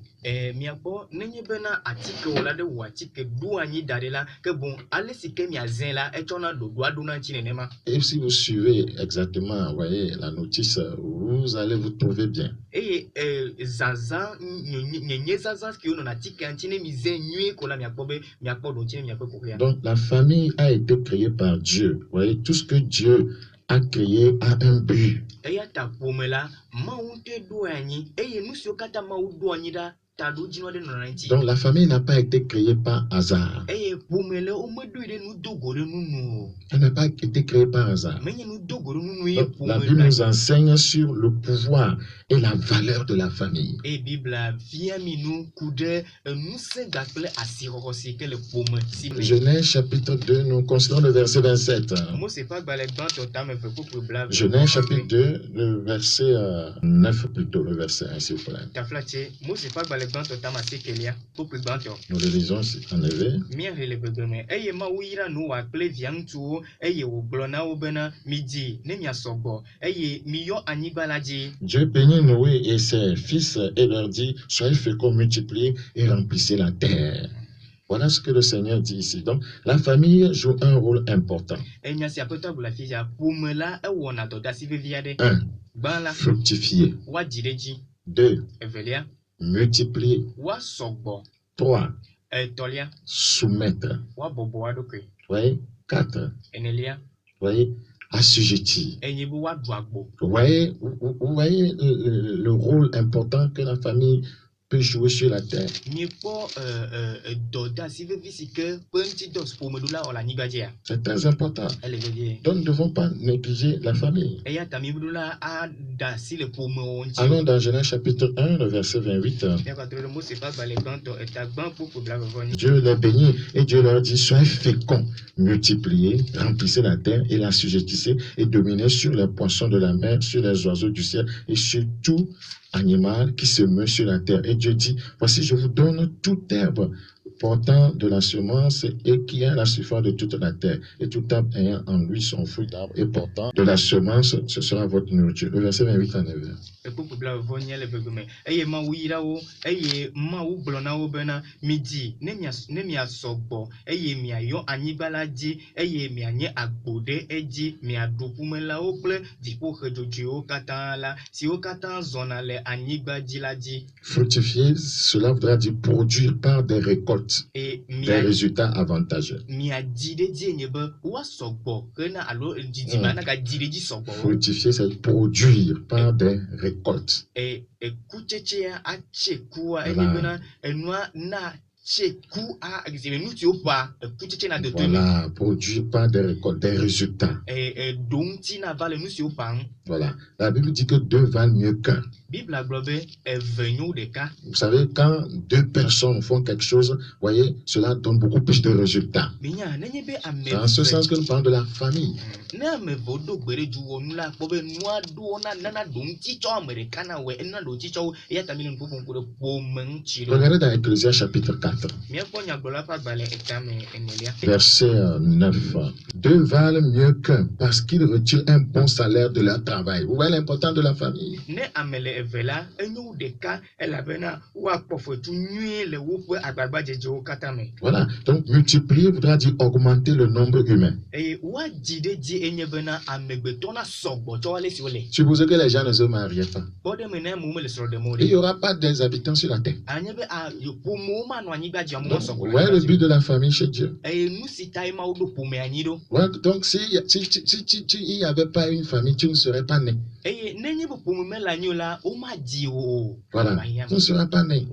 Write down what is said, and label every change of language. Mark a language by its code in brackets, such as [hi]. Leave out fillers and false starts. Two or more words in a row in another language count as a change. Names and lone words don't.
[fr] Et si vous suivez exactement, la notice, vous allez vous trouver bien. Donc la famille a été créée par Dieu. Vous voyez, tout ce que Dieu a créé a un but. [ee] eya ta ƒome la Mawu te ɖo anyi eye nu siwo katã Mawu ɖo anyi ɖa ta ɖo dzi ɖe nɔnɔ ŋuti. [fr] Donc la famille n'a pas été créée par hasard. [ee] Eye ƒome le womeɖoe ɖe nudogo ɖe nunu o. [fr] Elle n'a pas été créée par hasard. [ee] Menye nudogo ɖe nunu ye [fr] Donc, la [ee] ƒome [fr] Bible nous [ee] ɖo. [fr] enseigne sur le pouvoir et la valeur de la famille. [ee] Eye Bibla fia mi nu ku ɖe ŋusẽ gakple asixɔxɔ si ke le ƒome si me. [fr] Genèse chapitre 2, nous considérons le verset 27. [ee] Mose ƒe agbalẽ gbãtɔ tame eve kpukpu blaeve. [fr] Genèse chapitre 2, le verset 9 plutôt, le verset 1 s'il vous plaît. [ee] Taflatse Mose ƒe agbalẽ gbãtɔ tame asiekelia kpukpu gbãtɔ. [fr] Nous le lisons en éveil. [ee] Míahe le gbegbleme eye Mawu yra Noa kple via ŋutsuwo eye wògblɔ na wo bena midzi ne miasɔ gbɔ eye miyɔ anyigba la dzi. [fr] Dieu bénit Noé et ses fils et leur dit, soyez féconds, multipliez et remplissez la terre. Voilà ce que le Seigneur dit ici. Donc, la famille joue un rôle important. [ee] Enya si aƒetɔ gblɔ afi sia ƒome la ewɔna dɔdeasi vevi aɖe. 1. Gbã la [fr] Fructifier. [ee] woadzi ɖe dzi. 2. Evelia [fr] Multiplier. [ee] woasɔ gbɔ. 3. Etɔlia [fr] Soumettre. [ee] woabɔbɔ wo ɖokui. [fr] Voyez? 4. [ee] Enelia [fr] Voyez? Assujettir. [ee] enye be woaɖu agbo. [fr] Vous voyez le rôle important que la famille peut jouer sur la terre. [ee] Miekpɔ dɔdeasi vevi si ke ƒe ŋutidɔ ƒomeɖola wɔ le anyigba dzia. [fr] C'est très important. [ee] Ele vevie. [fr] Donc, nous ne devons pas négliger la famille. [ee] Eya ta miɖola ada asi le ƒomewɔ ŋuti. [fr] Allons dans Genèse chapitre 1, le verset 28. [ee] Miagadro ɖe Mose ƒe agbalẽ gbãtɔ eta gbã kpukpu blaeve-vɔ-enyi. [fr] Dieu les bénit et Dieu leur dit, soyez féconds, multipliez, remplissez la terre et l'assujettissez et dominez sur les poissons de la mer, sur les oiseaux du ciel et sur tout animal qui se meut sur la terre. Et Dieu dit, voici, je vous donne toute herbe portant de la semence et qui a la surface de toute la terre. Et tout arbre ayant en lui son fruit d'arbre et portant de la semence, ce sera votre nourriture. Le verset 28 en éveil. [ee] Kpukpu blaeve-vɔ-enyi le gbegbe eye Mawu yra wo eye Mawu gblɔ na wo bena midzi ne miasɔ gbɔ eye miayɔ anyigba la dzi eye mianye agbo ɖe edzi miaɖu ƒumelawo kple dziƒoxe dzodzoewo katã la siwo katã zɔna le anyigba dzi la dzi. [fr] Fructifier, cela voudra dire produire par des récoltes, [ee] Eye [fr] des résultats avantageux. [ee] miadzi ɖe dzi nye be woasɔ gbɔ hena alo dzidzime anagadzi ɖe dzi sɔgbɔ. [fr] Fructifier, c'est produire par des récoltes. [ee] Ekutsetsea atse kua [fr] Voilà. [ee] enye bena enua na tse ku nu siwo ƒa ekutsetse na dodo me. [fr] Voilà, produire par des récoltes, des résultats. [ee] Eɖo ŋuti na va le nu siwo ƒa ŋu. [fr] Voilà. La Bible dit que deux valent mieux qu'un. [ee] Bibla gblɔ be eve nyo ɖeka. [fr] Vous savez, quand deux personnes font quelque chose, voyez, cela donne beaucoup plus de résultats. [ee] Minya nenye be ame [fr] Dans ce sens [ee] eve [fr] que nous parlons de la famille. [ee] ne ame eve woɖo gbe ɖe dzi wɔ nu la kpɔ be nua ɖowo nana ɖo ŋuti tsɔ ame ɖeka na wɔe enana ɖo ŋuti tsɔ wo eya ta mi le nuƒoƒom ku ɖe ƒome ŋuti ɖo. [fr] Regardez dans Ecclésiaste chapitre 4, [ee] Míakpɔ nyagblɔla ƒe agbalẽ etame enelia. [fr] verset 9. Deux valent mieux qu'un parce qu'ils retirent un bon salaire de leur travail. Vous voyez l'importance de la famille. [ee] Ne ame le eve la enyo wu ɖeka elabena woakpɔ fetu nyuie le woƒe agbagbadzedzewo katã me. [fr] Voilà. Donc, multiplier voudra dire augmenter le nombre humain. [ee] Eye woadzi ɖe dzi enye bena amegbetɔ na sɔgbɔ tsɔ ale si wole. [fr] Supposez que les gens ne se mariaient pas. [ee] Kpɔ ɖe me ne amewo mele srɔ̃ ɖem o [fr] Il n'y [ee] ɖe. [fr] aura pas des habitants sur la terre. [ee] Anye be ƒomewo manɔ anyigba dzi amewo [fr] Donc, [ee] sɔgbɔ [fr] vous [ee] le [fr] voyez le [ee] anyigba [fr] but [ee] dzi. [fr] de la famille chez Dieu. [ee] Eye nu si tae Mawu ɖo ƒome anyi ɖo. [fr] Ouais, donc, il n'y avait pas une famille, tu ne serais pas né. [ee] Eye nenye be ƒome mele anyi o la womadzi wo o. [fr] Voilà. Tu ne seras pas né.